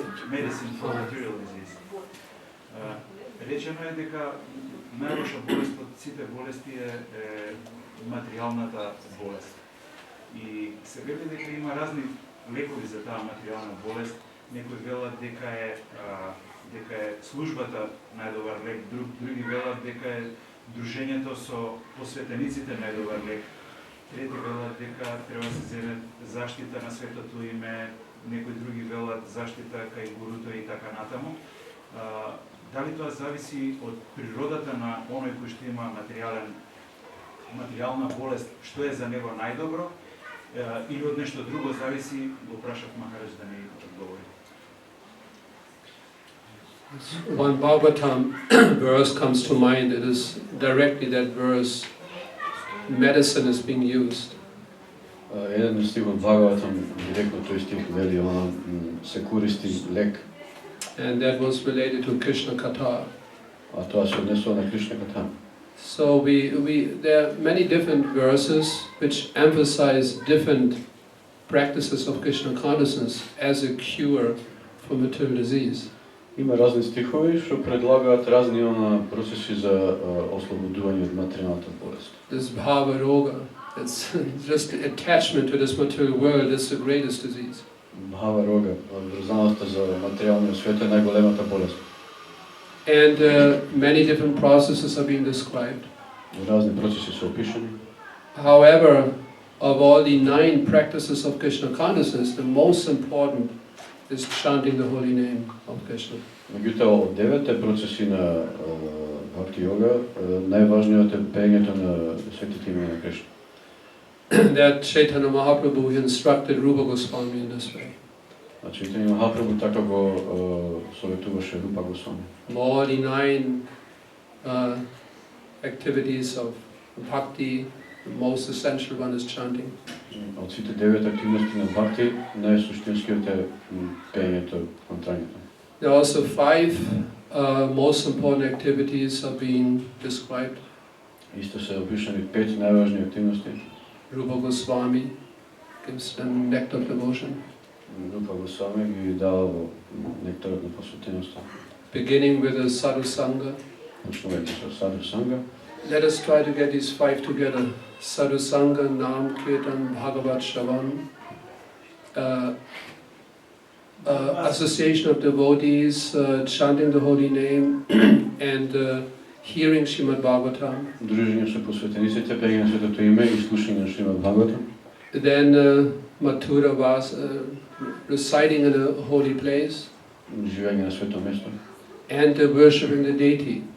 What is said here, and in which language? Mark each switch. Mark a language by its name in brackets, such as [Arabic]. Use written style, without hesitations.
[English] Medicine for material disease. [Macedonian] Речено е дека најлоша болест од сите болести е материјалната болест. И се вели дека има разни лекови за таа материјална болест. Некои велат дека е службата најдобар лек, други велат дека е дружењето со посветениците најдобар лек. Трети велат дека треба да се земе заштита на светото име, некои други велат заштита кај гуруто и така натаму. Дали тоа зависи од природата на оној кој што има материјална болест, што е за него најдобро, или од нешто друго зависи, го прашав Махарадж да не одговори. [English] One Bhagavatam verse comes to mind. It is directly that verse, medicine is being used. [Macedonian] Еден стих од Бхагаватам, директно тој стих вели, се користи лек. [English] And that was related to Krishna Katha. [Macedonian] А тоа се однесува на Кришна ката. [English] So there are many different verses which emphasize different practices of Krishna consciousness as a cure for material disease. [Macedonian] Има разни стихови што предлагаат разни процеси за ослободување од материјалната болест. [English] This bhava roga, it's just attachment to this material world is the greatest disease. [Macedonian] Бхава рога, врзаноста за материјалниот свет е најголемата болест. [English] And many different processes are being described. [Macedonian] Разни процеси се опишани. [English] However, of all the 9 practices of Krishna consciousness, the most important is chanting the holy name of Krishna. [Macedonian] Меѓутоа, од 9 процеси на бхакти йога, најважниот е пеењето на светите имена на Кришна. [English] That Chaitanya Mahaprabhu instructed Rupa Goswami in this way. [Macedonian] Значи, Чаитања Махапрабху така го советуваше Рупа Госвами. [English] All the 9 activities of bhakti, the most essential one is chanting. [Macedonian] Од сите 9 активности на бхакти, најсуштинскиот е пеењето, мантрањето. [English] There are also 5 most important activities are being described. [Macedonian] Исто се опишани 5 најважни активности. [English] Rupa Goswami gives them nectar of devotion. [Macedonian] Рупа Госвами ги дава во нектарот на посветеноста. [English] Beginning with the sadhu sangha. [Macedonian] Почнувајќи со саду санга. [English] Let us try to get these 5 together. [Sanskrit] Sadhu sangha, nam, kirtan, bhagavat, shravan. [English] Association of devotees, chanting the holy name, and hearing Srimad Bhagavatam. [Macedonian] Дружење со посветениците, пеење на светото име и слушање на Шримад Бхагаватам. [English] Then Mathura was reciting in a holy place. [Macedonian] Живење на свето место. [English] And worshipping the deity.